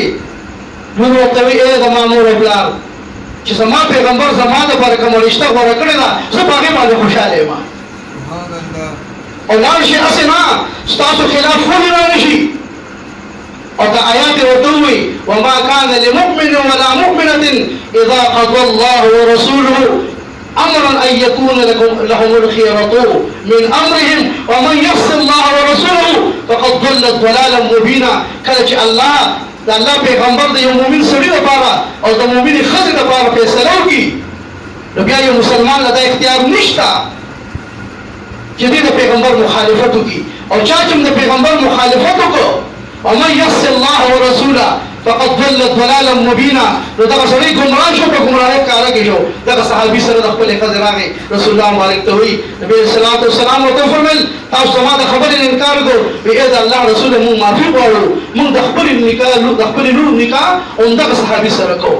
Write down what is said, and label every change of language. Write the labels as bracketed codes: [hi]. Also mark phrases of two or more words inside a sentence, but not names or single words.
[ps] لور ورته وایي ای زما مور او پلار چې زما پیغمبر زما دپاره کومه رشته غوره کړې ده، زه په هغې باندې خوشحاله یم. او لاړ شي هسې نه ستاسو خلاف ولې را نه شي. او دا آیات یې ورته ووایي [ar] وما کان لمؤمن ولا مؤمنة اذا قضى الله ورسوله امرا ان يكون لهم الخيرة من امرهم ومن يعص الله ورسوله فقد ضل ضلالا مبينا. [ps] کله چې الله د الله پیغمبر د یو مؤمن سړي لپاره او د مؤمنې ښځې لپاره فیصله وکړي، نو بیا یو مسلمان له دا اختیار نشته چې دې د پیغمبر مخالفت وکړي. او چا چې د پیغمبر مخالفت وکړو [ar] ومن يعص الله ورسوله فقد ضل ضلالا مبینا، [ps] نو دغه سړی ګمراه شو، په ګمراهۍ ښکاره کې شو. دغه صحابي سره د خپلې ښځې راغی، رسول الله مبارک ته وایي نبي [ar] علیه الصلاة والسلام [ps] ورته وفرمیل تاسو زما د خبرې نه انکار وکړو، وایي ای د الله رسوله موږ معافي غواړو، موږ د خپلې لور نکاح همدغه صحابي سره کوو.